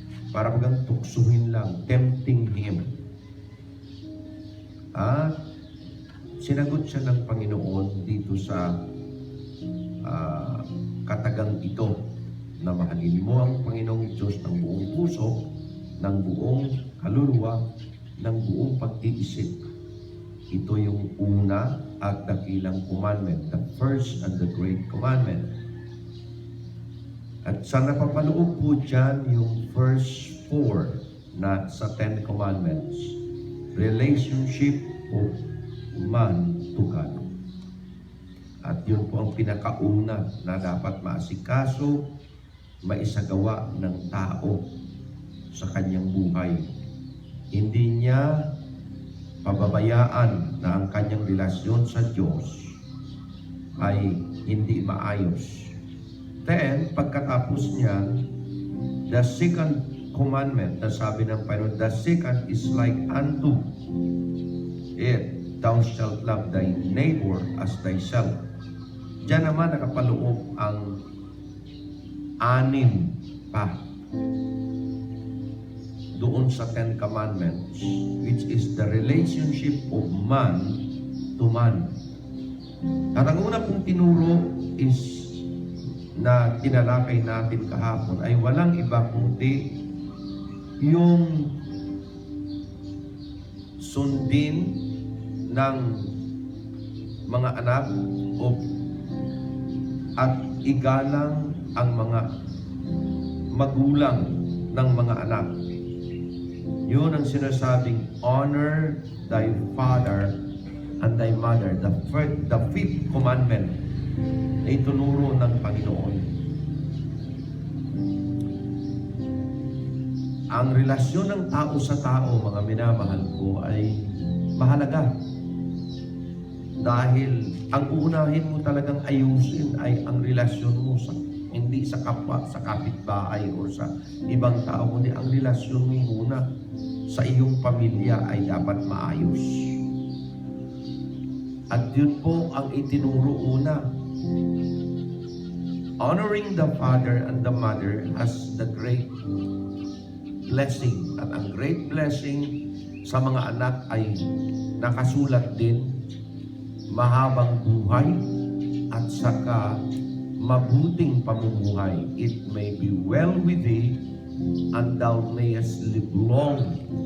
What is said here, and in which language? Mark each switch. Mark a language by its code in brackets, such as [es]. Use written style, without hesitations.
[tl] Para bagang tuksuhin lang, [en] tempting him. [tl] At sinagot siya ng Panginoon dito sa katagang ito na mahalin mo ang Panginoong Diyos ng buong puso, ng buong kaluluwa, ng buong pag-iisip. Ito yung una at dakilang commandment, [en] the first and the great commandment. [tl] At sa napapaloob po dyan yung first 4 na sa 10 commandments, [en] relationship of man to God. [tl] At yun po ang pinakauna na dapat maasikaso, maisagawa ng tao sa kanyang buhay. Hindi niya pababayaan na ang kanyang relasyon sa Diyos ay hindi maayos. [en] Then, [tl] pagkatapos niya, [en] the second commandment, [tl] na sabi ng Panginoon, [en] the second is like unto it, thou shalt love thy neighbor as thyself. [tl] Diyan naman nakapaloob ang 6 pa doon sa 10 commandments, [en] which is the relationship of man to man. [tl] At ang una pong tinuro is na tinalakay natin kahapon ay walang iba kundi yung sundin ng mga anak at igalang ang mga magulang ng mga anak. Yun ang sinasabing [en] honor thy father and thy mother. The fifth commandment [tl] na itunuro ng Panginoon. Ang relasyon ng tao sa tao, mga minamahal ko, ay mahalaga. Dahil ang uunahin mo talagang ayusin ay ang relasyon mo hindi sa kapwa, sa kapitbahay o sa ibang tao, kundi ang relasyon mo muna sa iyong pamilya ay dapat maayos. At yun po ang itinuro una. [en] Honoring the father and the mother has the great blessing. [tl] At ang great blessing sa mga anak ay nakasulat din, mahabang buhay at saka mabuting pamumuhay. [en] It may be well with thee, and thou mayest live long.